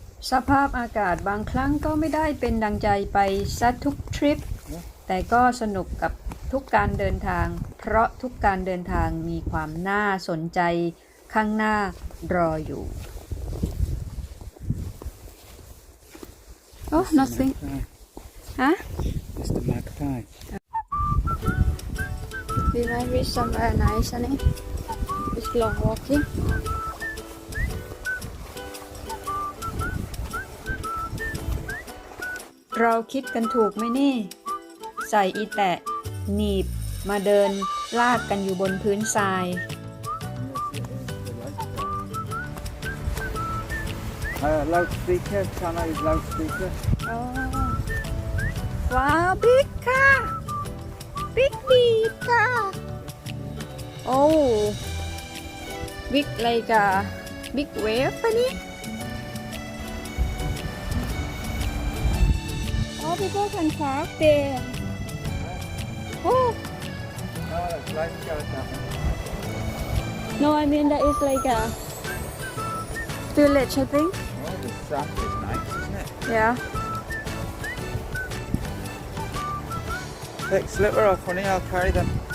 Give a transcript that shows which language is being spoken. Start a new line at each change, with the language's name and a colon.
Thai: สภาพอากาศบางครั้งก็ไม่ได้เป็นดังใจไปซะทุกทริป แต่ก็สนุกกับทุกการเดินทาง เพราะทุกการเดินทางมีความน่าสนใจข้างหน้ารออยู่
English: Oh, nothing. Huh? It's the magpie. We might reach somewhere nice, honey. It's long walking.
Thai: เราคิดกันถูกไหมนี่ ใส่อีแตะหนีบมาเดินลากกันอยู่บนพื้นทราย
English: Loudspeaker. Can I use loudspeaker?
Thai: อ๋อว้าวบิ๊กค่ะบิ๊กดีค่ะ โอ้บิ๊กอะไรกะบิ๊กเวฟปะนี่
English: Oh people can park there Oh No, that's lifeguard that no I mean that is like a village I think one. Oh, the sand is nice, isn't it? yeah Take slipper off, honey. I'll carry them.